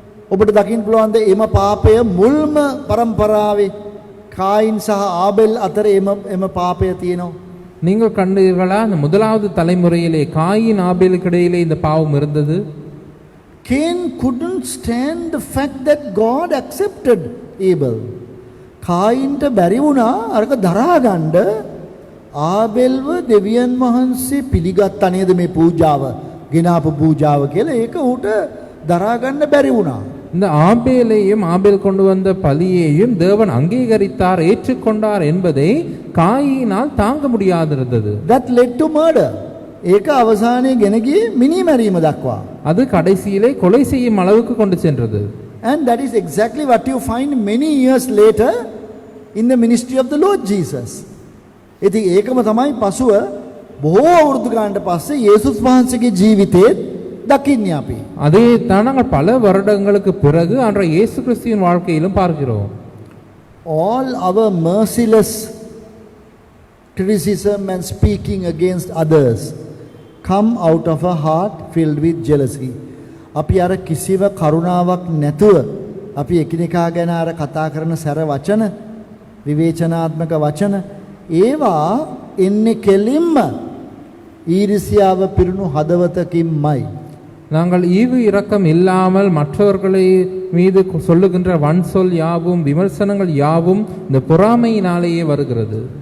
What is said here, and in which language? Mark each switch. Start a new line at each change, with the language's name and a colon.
Sinhala: ඔබට දකින්න පුළුවන්ද එම පාපය මුල්ම පරම්පරාවේ කායින් සහ ආබෙල් අතර එම පාපය තියෙනවා?
Tamil: நீங்கள் கண்டீர்களா அந்த முதலாவது தலைமுறையிலே காயின் ஆபேலுக்கு இடையிலே இந்த பாவம் இருந்தது.
English: Cain couldn't stand the fact that God accepted Abel.
Sinhala: කායින්ට බැරි වුණා අරක දරා ගන්න. ආබෙල්ව දෙවියන් වහන්සේ පිළිගත්තා නේද මේ පූජාව, ගෙනාපු පූජාව කියලා. ඒක උට දරා ගන්න බැරි වුණා.
Tamil: இந்த ஆபேலையும் ஆபேல் கொண்டு வந்த பலியையும் தேவன் அங்கீகரித்தார், ஏற்றுக்கொண்டார் என்பதை காயினால் தாங்க முடியாதிருந்தது.
English: That led to murder.
Sinhala: ඒක අවසානයේ ගෙන ගියේ මිනි මැරීම දක්වා.
Tamil: அது கடைசியிலே கொலை செய்யும் அளவுக்கு கொண்டு சென்றது.
English: And that is exactly what you find many years later in the ministry of the Lord Jesus.
Sinhala: ඉතින් ඒකම තමයි පසුව බොහෝ අවුරුදු ගානට පස්සේ යේසුස් වහන්සේගේ ජීවිතේ දකින්නේ අපි.
Tamil: அதே தான் நாங்கள் பல வருடங்களுக்கு பிறகு அன்றைய இயேசு கிறிஸ்துவின் வாழ்க்கையிலும் பார்க்கிறோம்.
English: All our merciless criticism and speaking against others come out of a heart filled with jealousy.
Sinhala: අපි අර කිසිව කරුණාවක් නැතුව අපි එකිනෙකා ගැන අර කතා කරන සැර වචන, විවේචනාත්මක වචන, ඒවා එන්නේ කෙලින්ම ඊර්ෂ්‍යාව පිරුණු හදවතකින්මයි.
Tamil: நாங்கள் ஈவு இரக்கம் இல்லாமல் மற்றவர்களை மீது சொல்லுகின்ற வன் சொல் யாவும் விமர்சனங்கள் யாவும் இந்த பொறாமையினாலேயே வருகிறது.